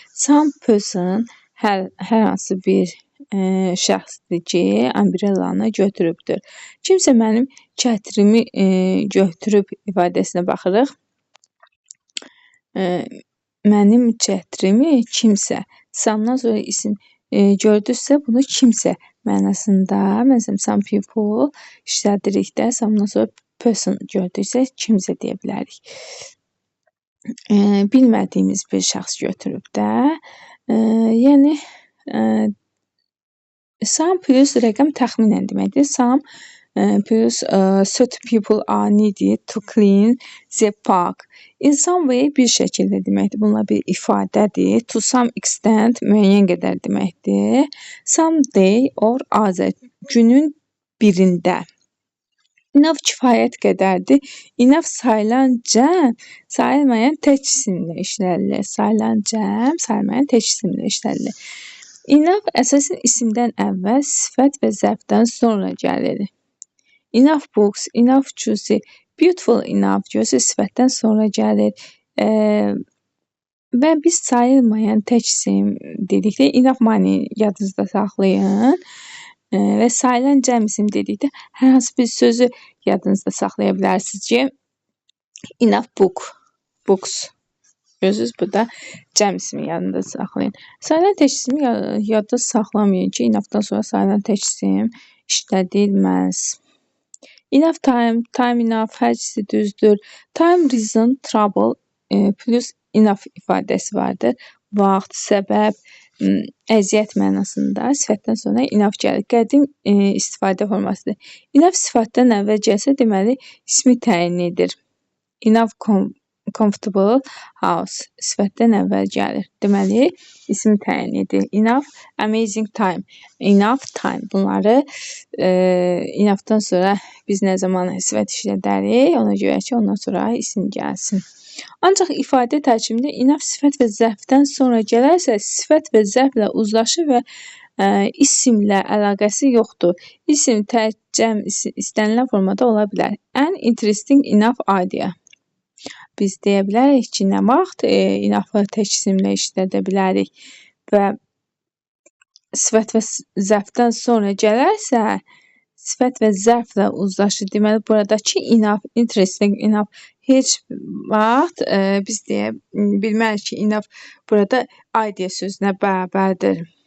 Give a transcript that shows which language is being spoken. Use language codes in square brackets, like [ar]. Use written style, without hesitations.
[en] Some person [az] hər hansı bir şəxsdir ki, umbrellanı götürübdür. Kimsə mənim kətirimi götürüb ifadəsinə baxırıq. Mənim kətirimi kimsə. Some'dan sonra isim gördüksə, bunu kimsə mənasında, məsələn, [en] some people [az] işlədirik də, some'dan sonra person gördüksə, kimsə deyə bilərik. Bilmədiyimiz bir şəxs götürüb də. Yəni, some plus rəqəm təxminən deməkdir. [en] Some plus certain people are needed to clean the park. In some way [az] bir şəkildə deməkdir. Bunlar bir ifadədir. [en] To some extent [az] müəyyən qədər deməkdir. [en] Someday or other, [az] günün birində. Enough kifayət qədərdir. Enough sayılan cəm, sayılmayan tək isimlə işlədilir. Sayılan cəm, sayılmayan tək isimlə işlədilir. Enough əsasən isimdən əvvəl, sifət və zərfdən sonra gəlir. [en] Enough books, enough juicy, beautiful enough [az] görürsünüz, sifətdən sonra gəlir. Və biz sayılmayan tək isim dedikdə [en] enough money [az] yadınızda saxlayın. Və sayılan cəm isim dedikdə hər hansı bir sözü yadınızda saxlaya bilərsiniz ki, [en] enough book, books. [az] Görürsünüz, burada cəm ismi yadında saxlayın. Sayılan tək ismi yadda saxlamayın ki, enoughdan sonra sayılan tək isim işlədilməz. [en] Enough time, time enough, [az] hər ikisi düzdür. [en] Time, reason, trouble plus enough [az] ifadəsi vardır. Vaxt, səbəb, əziyyət mənasında sifətdən sonra enough gəlir. Qədim istifadə formasıdır. Enough sifətdən əvvəl gəlsə, deməli ismi təyin edir. [en] Enough comfortable house [az] sifətdən əvvəl gəlir. Deməli, ismi təyin edir. [en] Enough amazing time, enough time. [az] Bunları enoughdan sonra biz nə zaman sifət işlədərik, ona görə ki, ondan sonra isim gəlsin. Ancaq ifadə tərkibində enough sifət və zərfdən sonra gələrsə, sifət və zərflə uzlaşı və isimlə əlaqəsi yoxdur. İsim, cəm istənilən formada ola bilər. [en] An interesting enough idea. [az] Biz deyə bilərik ki, nə vaxt enough-ı tək isimlə işlədə bilərik və sifət və zərfdən sonra gələrsə, sifət və zərflə uzlaşır. Deməli, buradakı enough, [en] interesting enough [az] heç vaxt biz deyə bilmərik ki, enough burada idea sözünə bərabərdir.